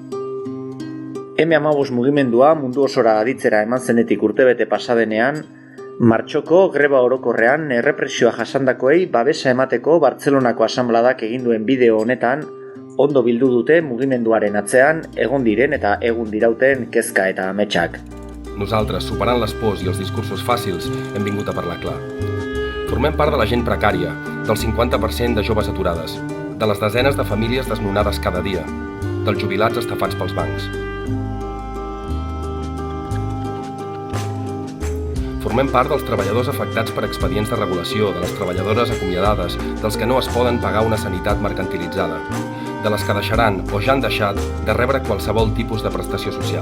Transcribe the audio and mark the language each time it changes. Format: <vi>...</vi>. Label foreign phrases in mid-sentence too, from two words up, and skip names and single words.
<eu>M15 mugimendua mundu osora aditzera eman zenetik urtebete pasadenean, Martxoko greba orokorrean errepresioa jasandakoei babesa emateko Bartzelonako asanbladak egin duen bideo honetan ondo bildu dute mugimenduaren atzean egon diren eta egun dirauten kezka eta ametsak.</eu> <ca>Nosaltres, superant les pors i els discursos fàcils, hem vingut a parlar clar. Formem part de la gent precària, del 50% de joves aturades, de les desenes de famílies desnonades cada dia, dels jubilats estafats pels bancs. Formem part dels treballadors afectats per expedients de regulació, de les treballadores acomiadades, dels que no es poden pagar una sanitat mercantilitzada, de les que deixaran o ja han deixat de rebre qualsevol tipus de prestació social.</ca>